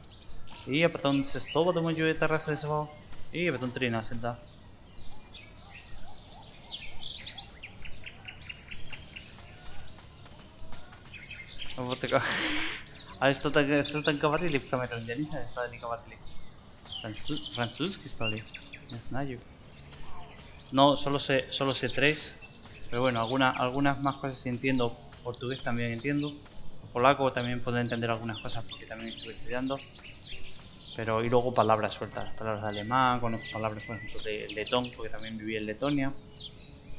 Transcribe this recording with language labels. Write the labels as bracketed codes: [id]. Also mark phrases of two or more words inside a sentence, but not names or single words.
[ru] И потом 6, думаю, это Рождество, и потом 13, да. Вот так. А что так говорили в камеру? Я не знаю, что они говорили. Французский, что ли? Не знаю. [es] No, solo sé 3, pero bueno, algunas más cosas sí entiendo. Portugués también entiendo. Polaco también puedo entender algunas cosas porque también estuve estudiando. Pero, y luego palabras sueltas, palabras de alemán, conozco palabras por ejemplo de letón, porque también viví en Letonia.